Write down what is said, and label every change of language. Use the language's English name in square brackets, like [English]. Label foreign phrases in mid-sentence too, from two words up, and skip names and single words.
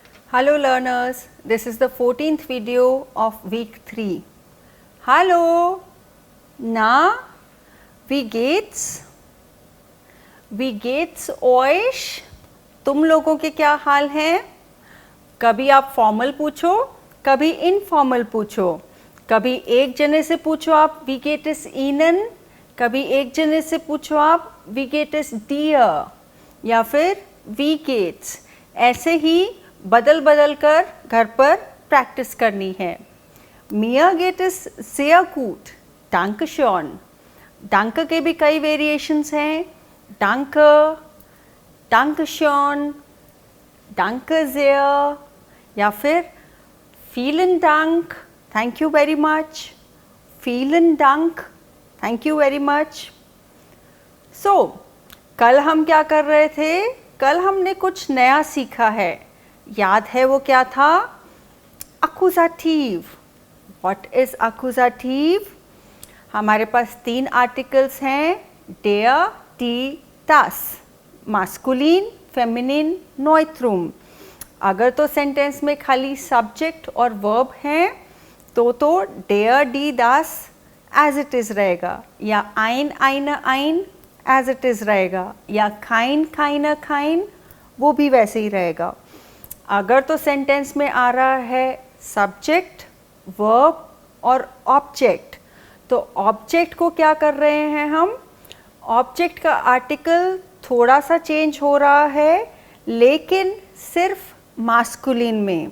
[English] Hello learners, this is the 14th video of week 3. [German] Hallo, na, wie geht's? Wie geht's euch? [Hindi] तुम लोगों के क्या हाल हैं? कभी आप फॉर्मल पूछो, कभी इनफॉर्मल पूछो, कभी एक जने से पूछो आप [German] wie geht es Ihnen, [Hindi] कभी एक जने से पूछो आप [German] wie geht es dir [Hindi] या फिर [German] wie geht's. [Hindi] ऐसे ही बदल बदल कर घर पर प्रैक्टिस करनी है. [German] Mir geht es sehr gut, danke schön. [Hindi] danke के भी कई वेरिएशंस हैं. [German] danke, danke schön, danke sehr या फिर vielen Dank, [English] thank you very much, [German] vielen Dank, [English] thank you very much. So, [Hindi] कल हम क्या कर रहे थे? कल हमने कुछ नया सीखा है. याद है वो क्या था? [English] Accusative. What is accusative? [Hindi] हमारे पास 3 आर्टिकल्स हैं, [German] der, die, das. Maskulin, Feminin, Neutrum. [Hindi] अगर तो सेंटेंस में खाली सब्जेक्ट और वर्ब हैं तो [German] der, die, das [English] as it is [Hindi] रहेगा, या [German] ein, eine, ein [English] as it is [Hindi] रहेगा, या [German] kein, keine, kein [Hindi] वो भी वैसे ही रहेगा. अगर तो सेंटेंस में आ रहा है सब्जेक्ट, वर्ब और ऑब्जेक्ट, तो ऑब्जेक्ट को क्या कर रहे हैं हम? ऑब्जेक्ट का आर्टिकल थोड़ा सा चेंज हो रहा है, लेकिन सिर्फ मास्कुलिन में.